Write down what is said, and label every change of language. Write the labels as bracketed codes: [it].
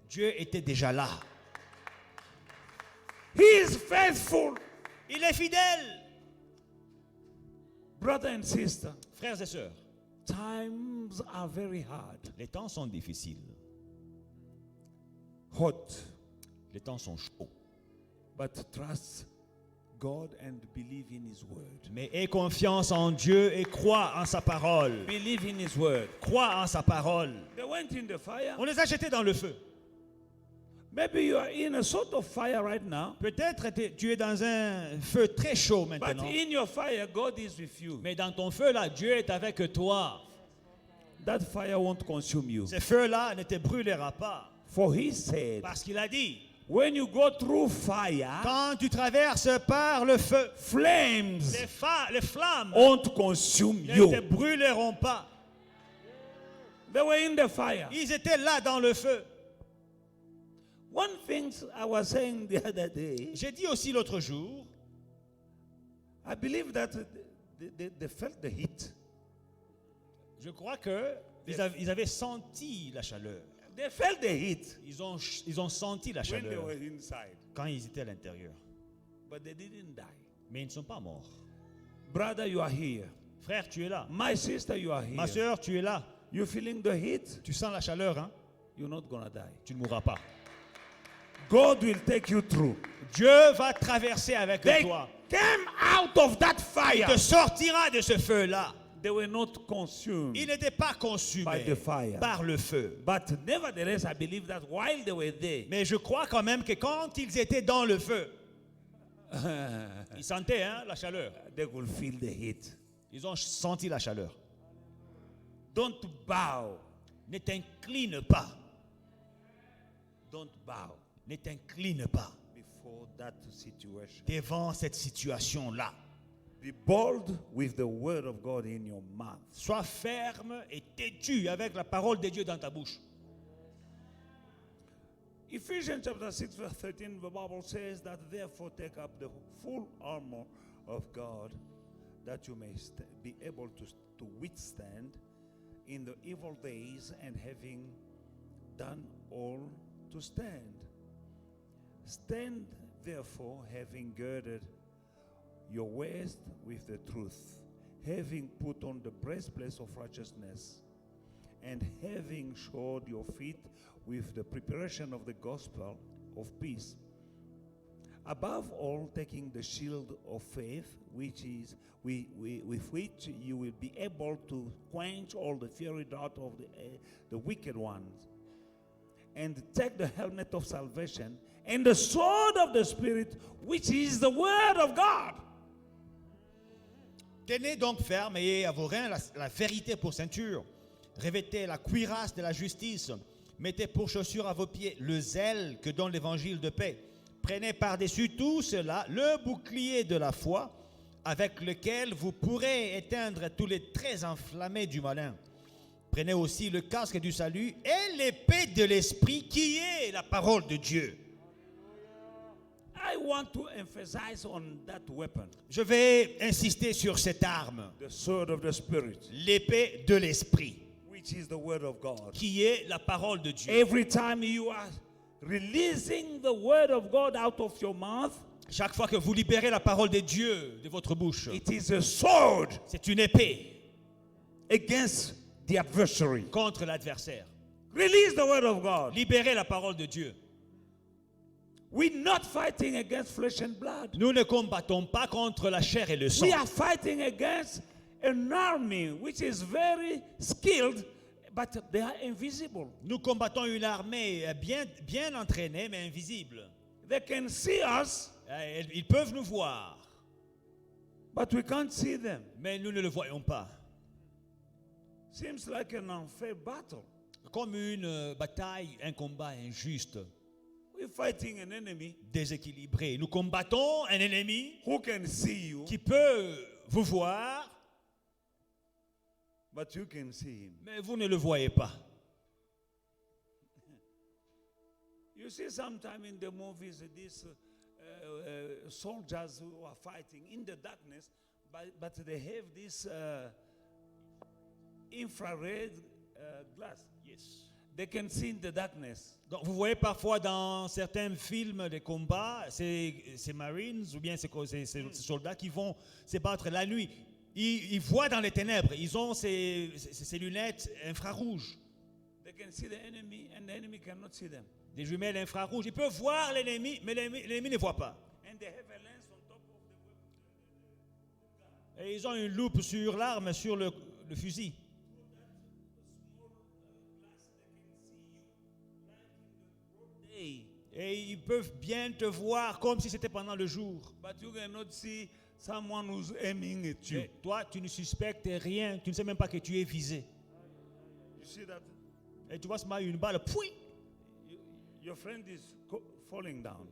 [fr] Dieu était déjà là. [en] He is faithful. [fr] Il est fidèle. [en] Brother and sister, [fr] Frères et sœurs, [en] times are very hard. [fr] les temps sont difficiles. [en] Hot. [fr] Les temps sont chauds. [en] But trust God and believe in His word. [fr] Mais aie confiance en Dieu et crois en sa parole. [en] Believe in His word. [fr] Crois en sa parole. [en] They went in the fire. [fr] On les a jetés dans le feu. [en] Maybe you are in a sort of fire right now. [fr] Peut-être tu es dans un feu très chaud [en] But [fr] maintenant. [en] in your fire, God is with you. [fr] Mais dans ton feu là, Dieu est avec toi. [en] That fire won't consume you. [fr] Ce feu-là ne te brûlera pas. [en] For He said, [fr] Parce qu'il a dit, [en] when you go through fire, [fr] quand tu traverses par le feu, [en] flames [fr] les flammes [en] won't consume [fr] ne te [en] you. [fr] brûleront pas. [en] They were in the fire. [fr] Ils étaient là dans le feu. [en] One thing I was saying the other day, [fr] J'ai dit aussi l'autre jour, [en] I believe that they felt the heat. [fr] je crois que ils avaient senti la chaleur. [en] They felt the heat [fr] Ils ont senti la [en] when they [fr] chaleur [en] were inside, [fr] quand ils étaient à l'intérieur. [en] but they didn't die. [fr] Mais ils ne sont pas morts. [en] Brother, you are here. [fr] Frère, tu es là. [en] My sister, you are here. [fr] Ma soeur, tu es là. [en] You feeling the heat? [fr] Tu sens la chaleur, hein? [en] You're not gonna die. [fr] Tu ne mourras pas. [en] God will take you through. [fr] Dieu va traverser avec [en] They [fr] toi. [en] came out of that [fr] Il [en] fire. [fr] te sortira de ce feu-là. [en] They were not consumed [fr] Il n'était pas consumé [en] by the fire. [fr] par le feu. [en] But nevertheless, I believe that while they were there, [fr] Mais je crois quand même que quand ils étaient dans le feu, ils sentaient la chaleur. [en] they could feel the heat. [fr] Ils ont senti la chaleur. [en] Don't bow. [fr] Ne t'incline pas. [en] Don't bow [fr] Ne t'incline pas [en] before that situation. [fr] devant cette situation-là. [en] Be bold with the word of God in your mouth. [fr] Sois ferme et têtu avec la parole de Dieu dans ta bouche. [en] Ephesians chapter 6 verse 13, the Bible says that therefore take up the full armor of God that you may be able to withstand in the evil days, and having done all to stand. Stand therefore, having girded your waist with the truth, having put on the breastplate of righteousness, and having shod your feet with the preparation of the gospel of peace. Above all, taking the shield of faith, which is with which you will be able to quench all the fiery dart of the wicked ones, and take the helmet of salvation and the sword of the Spirit, which is the word of God. [fr] Tenez donc ferme et ayez à vos reins la vérité pour ceinture. Revêtez la cuirasse de la justice. Mettez pour chaussure à vos pieds le zèle que donne l'évangile de paix. Prenez par-dessus tout cela le bouclier de la foi, avec lequel vous pourrez éteindre tous les traits enflammés du malin. Prenez aussi le casque du salut et l'épée de l'esprit qui est la parole de Dieu. [en] I want to emphasize on that weapon, [fr] Je vais insister sur cette arme, [en] the sword of the Spirit, [fr] l'épée de l'esprit, [en] which is the word of God. [fr] qui est la parole de Dieu. [en] Every time you are releasing the word of God out of your mouth, [fr] Chaque fois que vous libérez la parole de Dieu de votre bouche, [en] it is a sword [fr] c'est une épée [en] against the adversary. [fr] contre l'adversaire. [en] Release the word of God. [fr] Libérez la parole de Dieu. [en] We're not fighting against flesh and blood. [fr] Nous ne combattons pas contre la chair et le sang. [en] We are fighting against an army which is very skilled, but they are invisible. [fr] Nous combattons une armée bien entraînée mais invisible. [en] They can see us, [fr] Ils peuvent nous voir, [en] but we can't see them. [fr] mais nous ne le voyons pas. [en] Seems like an unfair battle. [fr] Comme une bataille, un combat injuste, [en] We're fighting an enemy [fr] déséquilibré. Nous combattons un ennemi [en] who can see you, [fr] qui peut vous voir, [en] but you can see him. [fr] mais vous ne le voyez pas. [en] You see, sometime in the movies, these soldiers who are fighting in the darkness, but they have this infrared glass. Yes. They can see in the darkness. [fr] Donc, vous voyez parfois dans certains films de combat, ces Marines ou bien ces soldats qui vont se battre la nuit. Ils voient dans les ténèbres. Ils ont ces lunettes infrarouges. [en] They can see the enemy and the enemy cannot see them. [fr] Des jumelles infrarouges. Ils peuvent voir l'ennemi, mais l'ennemi ne voit pas. [en] And they have a lens on top of the weapon. [fr] Et ils ont une loupe sur l'arme, sur le fusil. Et ils peuvent bien te voir comme si c'était pendant le jour. [en] But you cannot see someone who's aiming at you. [fr] Et toi, tu ne suspectes rien. Tu ne sais même pas que tu es visé. [en] You see that? [fr] Et tu vois seulement une balle. Pouit, [en] Your friend is falling down.